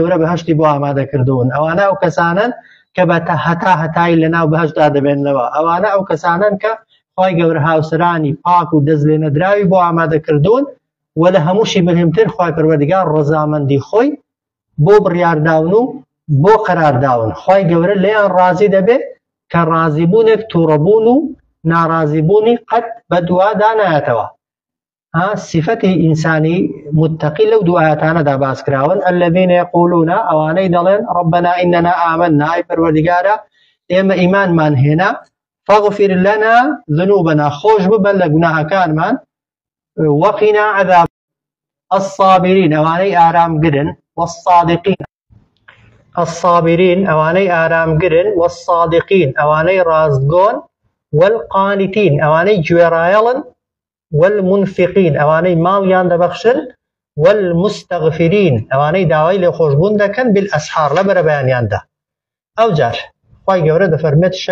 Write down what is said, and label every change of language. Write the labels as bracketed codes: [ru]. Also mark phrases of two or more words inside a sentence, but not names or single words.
[ku] گەورە بەهەشتی بۆ ئامادەکردوون ئەوانە ئەو کەسانن کە بە هەتای لەناو بەهەشتدا دەبێنەوە ئەوانە ئەو کەسانن کە خوای گەورە هاوسرانی پاک و دەست لێ نەدراوی بۆ ئامادەکردوون و لە هەمووشی مهمتر خوای پەروەردیگار ڕەزامەندی خۆی بۆ بڕیارداون و بۆ قەرارداون خوای گەورە لێیان ڕازی دەبێت کە ڕازیبوونێک تووڕەبوون و ناڕازیبوونی قەت بە دوادا نایەتەوە صفەتی ئینسانی متەقی لەو دوو ئاەتانەدا باس کراون [ar] الذين يقولون [ku] ئەوانەی دەڵێن [ar] ربنا إننا آمنا [ku] ئای پەروەردیگارە ئێمە ئیمانمان هێنا [ar] فاغفر لنا ذنوبنا [ku] خۆش ببە لە گوناهەکانمان [ar] وقنا عذاب الصابرين [ku] ئەوانەی ئارامگرن والصادقين الصابرين ئەوانەی ئارامگرن والصادقين ئەوانەی ڕاستگۆن والقانتين ئەوانەی گوێڕایەڵن والمنفقين ئەوانەی ماڵیان دەبەخشن والمستغفرين ئەوانەی داوای لێ خۆشبوون دەکەن بالئەسحار لە بەرە بەیانیاندا ئەو جار خوای گەورە دەفەرمێت